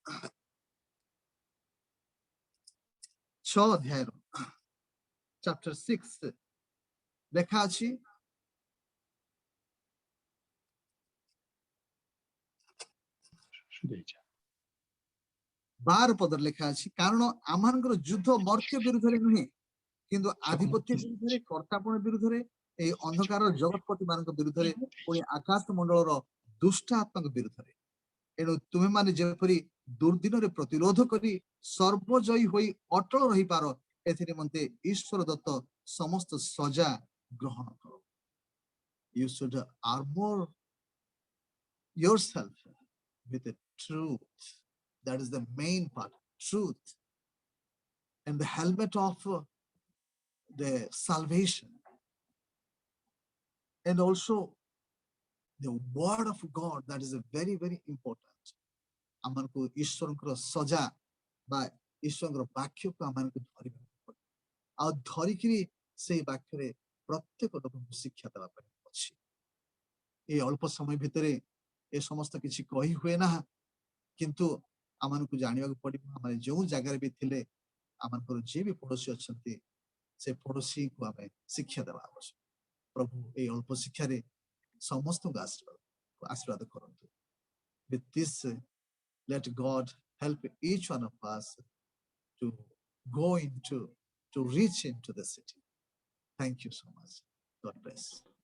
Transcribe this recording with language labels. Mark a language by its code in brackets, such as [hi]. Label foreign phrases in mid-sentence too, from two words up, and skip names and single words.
[or] 6 ଅଧ୍ୟାୟର chapter 6 ଲେଖା ଅଛି, ବାର ପଦରେ ଲେଖା ଅଛି, କାରଣ ଆମମାନଙ୍କର ଯୁଦ୍ଧ ମର୍ତ୍ତ୍ୟ ବିରୁଦ୍ଧରେ ନୁହେଁ, କିନ୍ତୁ ଆଧିପତ୍ୟ ବିରୁଦ୍ଧରେ, କର୍ତ୍ତାପଣ ବିରୁଦ୍ଧରେ, ଏହି ଅନ୍ଧକାର ଜଗତପତି ମାନଙ୍କ ବିରୁଦ୍ଧରେ, ପୁଣି ଆକାଶ ମଣ୍ଡଳର ଦୁଷ୍ଟ ଆତ୍ମାଙ୍କ ବିରୁଦ୍ଧରେ। ଏଣୁ ତୁମେମାନେ ଯେପରି ଦୁର୍ଦିନରେ ପ୍ରତିରୋଧ କରି ସର୍ବଜୟୀ ହୋଇ ଅଟଳ ରହିପାର, ଏଥି ନିମନ୍ତେ ଈଶ୍ୱର ଦତ୍ତ ସମସ୍ତ ସଜା ଗ୍ରହଣ କର। [en] You should armor yourself with the truth. That is the main part, truth, and the helmet of the salvation, and also the word of God. That is a very, very important. [or] ଆମମାନଙ୍କୁ ଈଶ୍ୱରଙ୍କର ସଜା ବା ଈଶ୍ୱରଙ୍କର ବାକ୍ୟକୁ ଆମମାନଙ୍କୁ ଧରିବାକୁ ପଡେ, ଆଉ ଧରିକିରି ସେଇ ବାକ୍ୟରେ ପ୍ରତ୍ୟେକ ଲୋକଙ୍କୁ ଶିକ୍ଷା ଦେବା ପାଇଁ ଅଛି। ଏଇ ଅଳ୍ପ ସମୟ ଭିତରେ ଏ ସମସ୍ତ କିଛି କହି ହୁଏ ନା, କିନ୍ତୁ ଆମମାନଙ୍କୁ ଜାଣିବାକୁ ପଡିବ, ଆମେ ଯୋଉ ଜାଗାରେ ବି ଥିଲେ, ଆମଙ୍କର ଯିଏ ବି ପଡୋଶୀ ଅଛନ୍ତି, ସେ ପଡୋଶୀକୁ ଆମେ ଶିକ୍ଷା ଦେବା ଆବଶ୍ୟକ। ପ୍ରଭୁ ଏଇ ଅଳ୍ପ ଶିକ୍ଷାରେ ସମସ୍ତଙ୍କୁ ଆଶୀର୍ବାଦ କରନ୍ତୁ। [en] With this, let God help each one of us to go into, to reach into the city. Thank you so much. God bless.